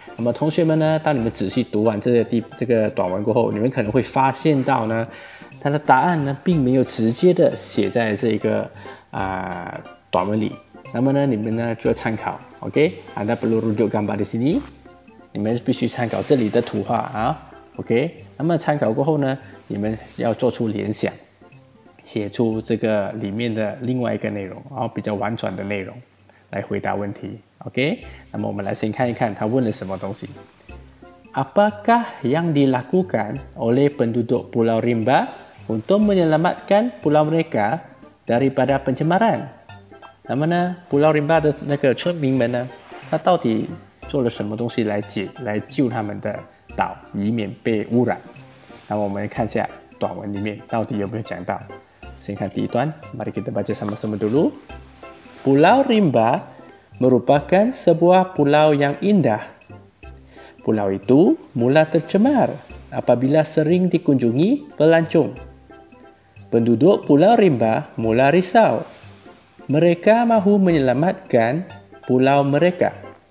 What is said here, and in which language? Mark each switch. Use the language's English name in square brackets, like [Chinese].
[Chinese] 那么同学们呢，当你们仔细读完这个短文过后，你们可能会发现到呢，它的答案呢并没有直接的写在这个短文里。那么呢，你们呢就要参考 ，OK？ Anda perlu rujuk gambar di sini，你们必须参考这里的图画啊 ，OK？那么参考过后呢，你们要做出联想，写出这个里面的另外一个内容，然后比较婉转的内容来回答问题 ，OK？那么我们来先看一看他问了什么东西。 [Malay] Apakah yang dilakukan oleh penduduk Pulau Rimba untuk menyelamatkan pulau mereka daripada pencemaran？ [Chinese] 那么呢 ，Pulau Rimba 的那个村民们呢，他到底做了什么东西来救他们的岛，以免被污染？那么我们看一下短文里面到底有没有讲到。 [Malay] 先看第一段，mari kita baca sama-sama dulu. Pulau Rimba merupakan sebuah pulau yang indah. Pulau itu mula tercemar apabila sering dikunjungi pelancong. Penduduk Pulau Rimba mula risau. Mereka mahu menyelamatkan pulau mereka.